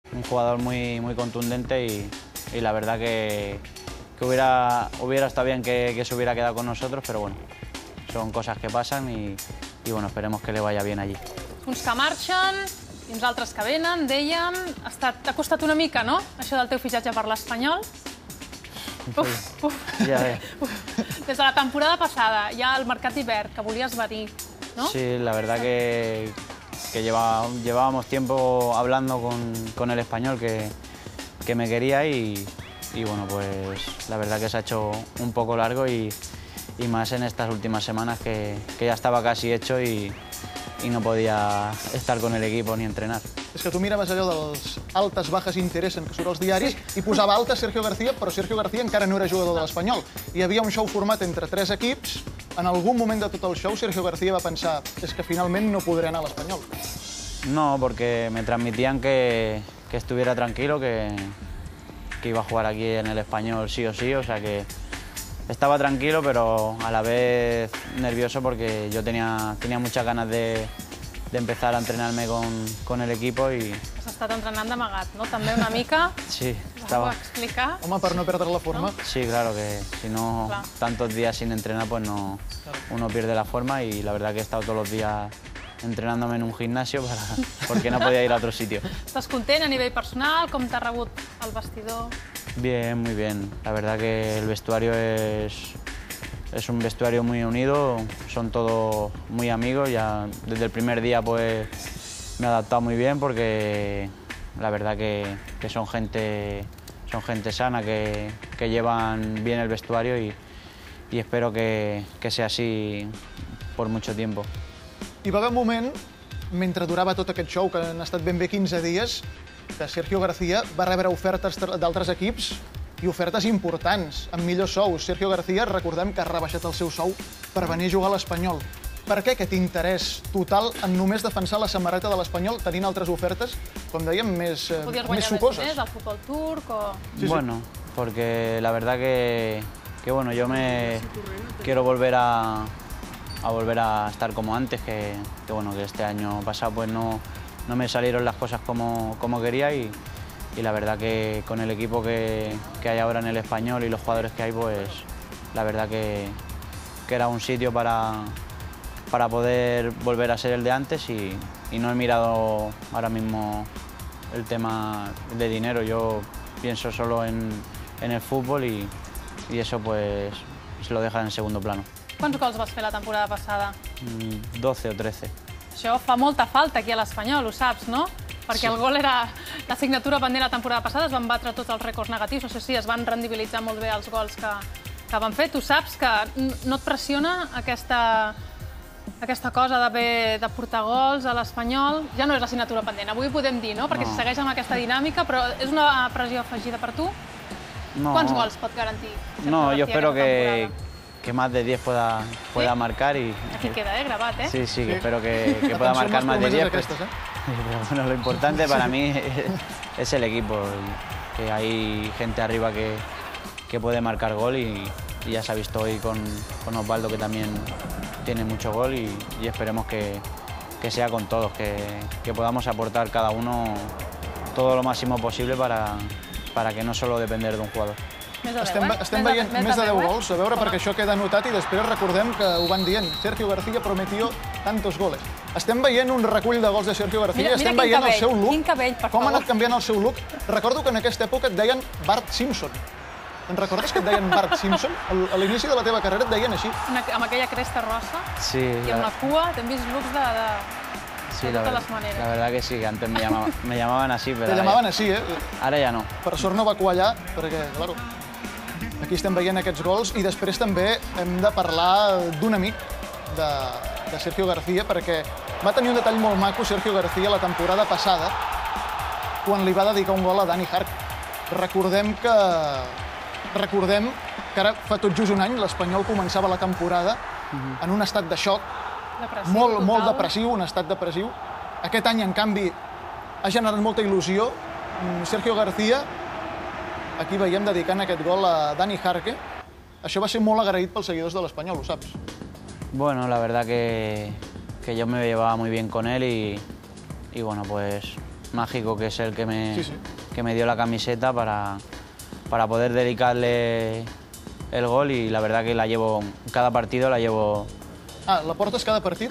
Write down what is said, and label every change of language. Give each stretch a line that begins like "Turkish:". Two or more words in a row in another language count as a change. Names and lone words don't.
Spanish: un jugador muy contundente y la verdad que hubiera estado bien que se hubiera quedado con nosotros, pero bueno, son cosas que pasan y bueno, esperemos que le vaya bien allí.
Catalan: Uns que marxen i uns altres que venen, dèiem. T'ha costat una mica, no?, això del teu fitxatge per l'Espanyol?
Spanish: Ya ves.
Catalan: Des de la temporada passada, ja al mercat d'hivern, que volies venir, ¿no?
Spanish: Sí, la verdad que llevábamos tiempo hablando con el Español que me quería y bueno, pues la verdad que se ha hecho un poco largo y más en estas últimas semanas que ya estaba casi hecho y no podía estar con el equipo ni entrenar.
Catalan: És que tu miraves allò dels altes, bajas interessen que surt als diaris i posava alta Sergio García, però Sergio García encara no era jugador de l'Espanyol. Hi havia un show format entre 3 equips. En algun moment de tot el show, Sergio García va pensar és que finalment no podré anar a l'Espanyol.
Spanish: No, porque me transmitían que estuviera tranquilo, que iba a jugar aquí en el Español sí o sí, o sea que estaba tranquilo, pero a la vez nervioso porque yo tenía muchas ganas de empezar a entrenarme con el equipo y...
Catalan: Has estat entrenant d'amagat, no?, també una mica.
Spanish: Sí, estaba...
Catalan: ¿Ho puc explicar? Home, per no perdre la forma.
Spanish: Sí, claro, que si no, tantos días sin entrenar, pues no, uno pierde la forma y la verdad que he estado todos los días entrenándome en un gimnasio porque no podía ir a otro sitio.
Catalan: Estàs content a nivell personal? Com t'ha rebut el vestidor?
Spanish: Bien, muy bien. La verdad que el vestuario es un vestuario muy unido, son todos muy amigos. Ya desde el primer día pues me he adaptado muy bien porque la verdad que son gente sana, que llevan bien el vestuario y espero que sea así por mucho tiempo.
Catalan: Hi va haver un moment, mentre durava tot aquest show, que han estat ben bé 15 dies, que Sergio García va rebre ofertes d'altres equips i ofertes importants, amb millors sous. Sergio García, recordem que ha rebaixat el seu sou per venir a jugar a l'Espanyol. Per què aquest interès total en només defensar la samarreta de l'Espanyol tenint altres ofertes, com dèiem, més sucoses? Podies guanyar més diners al futbol turc o...?
Spanish: Bueno, porque la verdad que bueno, yo me quiero volver a estar como antes, que bueno, que este año pasado pues no me salieron las cosas como quería y la verdad que con el equipo que hay ahora en el Español y los jugadores que hay, pues la verdad que era un sitio para poder volver a ser el de antes y no he mirado ahora mismo el tema de dinero. Yo pienso solo en el fútbol y eso pues se lo deja en segundo plano.
Catalan: Quants gols vas fer la temporada passada? 12 o 13. Això fa molta falta aquí a l'Espanyol, ho saps, no? Perquè el gol era la signatura pendent la temporada passada, es van batre tots els rècords negatius, no sé si es van rendibilitzar molt bé els gols que van fer. Tu saps que no et pressiona aquesta cosa d'haver de portar gols a l'Espanyol? Ja no és la signatura pendent, avui ho podem dir, no? Perquè si segueix amb aquesta dinàmica, però és una pressió afegida per tu? Quants gols pot garantir?
Spanish: No, yo espero que más de 10 pueda marcar y...
Catalan: Aquí queda, gravat, ¿eh?
Spanish: Sí, que espero que pueda marcar más de 10. Pero bueno, lo importante para mí es el equipo, que hay gente arriba que puede marcar gol y ya se ha visto hoy con Osvaldo, que también tiene mucho gol y esperemos que sea con todos, que podamos aportar cada uno todo lo máximo posible para que no solo depender de un jugador.
Catalan: Estem veient més de 10 gols, a veure, perquè això queda anotat i després recordem que ho van dient.
Spanish: Sergio García prometió tantos goles.
Catalan: Estem veient un recull de gols de Sergio García, estem veient el seu look. Quin cabell, per favor. Com ha anat canviant el seu look. Recordo que en aquesta època et deien Bart Simpson. En recordes que et deien Bart Simpson? A l'inici de la teva carrera et deien així. Amb aquella cresta rosa i amb la cua, t'hem vist looks de totes les maneres.
Spanish: La verdad que sí, que antes me llamaban así, pero...
Catalan: Te llamaven així, eh? Ara ja no. Per sort no va quallar, perquè, clar, aquí estem veient aquests gols i després també hem de parlar d'un amic de Sergio García, perquè va tenir un detall molt maco Sergio García la temporada passada quan li va dedicar un gol a Dani Jarque. Recordem que ara fa tot just un any l'Espanyol començava la temporada en un estat de xoc, molt depressiu, un estat depressiu. Aquest any, en canvi, ha generat molta il·lusió. Sergio García, aquí veiem dedicant aquest gol a Dani Jarque. Això va ser molt agraït pels seguidors de l'Espanyol, ho saps?
Spanish: Bueno, la verdad que yo me llevaba muy bien con él y bueno, pues mágico, que es el que me dio la camiseta para poder dedicarle el gol, y la verdad que la llevo, cada partido la llevo...
Catalan: Ah, ¿la portes cada partit?